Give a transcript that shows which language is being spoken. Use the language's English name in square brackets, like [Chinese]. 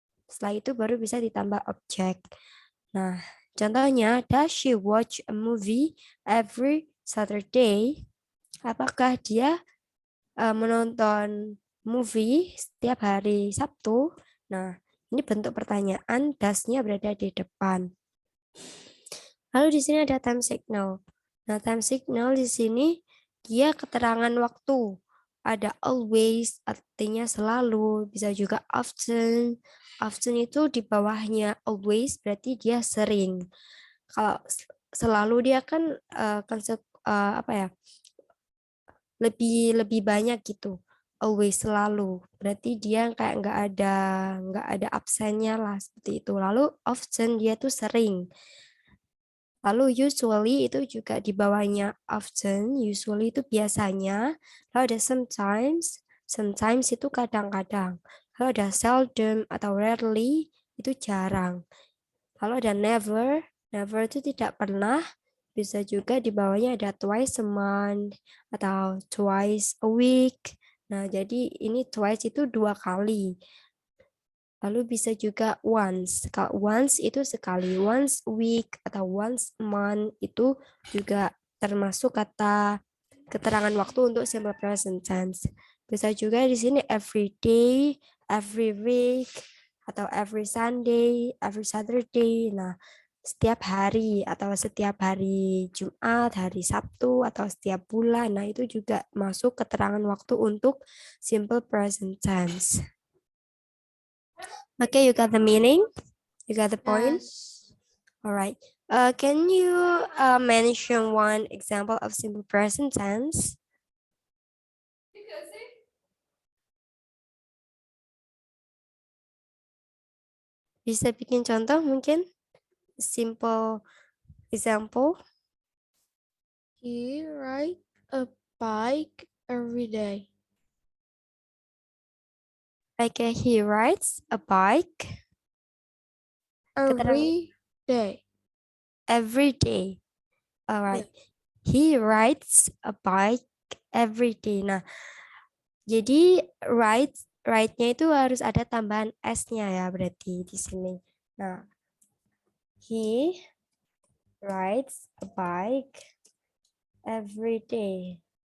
[Indonesian] Setelah itu baru bisa ditambah objek. Nah, contohnya, [English] does she watch a movie every Saturday? [Indonesian] Apakah dia menonton movie setiap hari Sabtu? Nah, ini bentuk pertanyaan, does-nya berada di depan. Lalu di sini ada time signal. Nah, time signal di sini dia keterangan waktu. Ada always, artinya selalu, bisa juga often. Often itu di bawahnya always, berarti dia sering. Kalau selalu dia kan apa ya? Lebih banyak gitu. Always, selalu. Berarti dia kayak nggak ada absennya lah seperti itu. Lalu often dia tuh sering. Lalu usually itu juga di bawahnya often, usually itu biasanya. Lalu ada sometimes, sometimes itu kadang-kadang. Kalau ada seldom atau rarely itu jarang. Kalau ada never, never itu tidak pernah. Bisa juga di bawahnya ada twice a month atau twice a week. Nah, jadi ini twice itu 2 kali. Lalu bisa juga once. Kalau once itu sekali, [English] once a week [Indonesian] atau [English] once a month [Indonesian] itu juga termasuk kata keterangan waktu untuk simple present tense. Bisa juga di sini every day, every week, atau every Sunday, every Saturday. Nah, setiap hari atau setiap hari Jumat, hari Sabtu, atau setiap bulan. Nah, itu juga masuk keterangan waktu untuk simple present tense. [English] Okay, you got the meaning? You got the point? Yes. All right. Can you mention one example of simple present tense? [Indonesian] Bisa bikin contoh mungkin? [English] Simple example. He ride a bike every day. Like he rides a bike. Keterangan Every day. every day. All right. He rides a bike every day. [Indonesian] Nah, jadi ride-nya itu harus ada tambahan S-nya ya berarti di sini. [English] Nah, he rides a bike every day.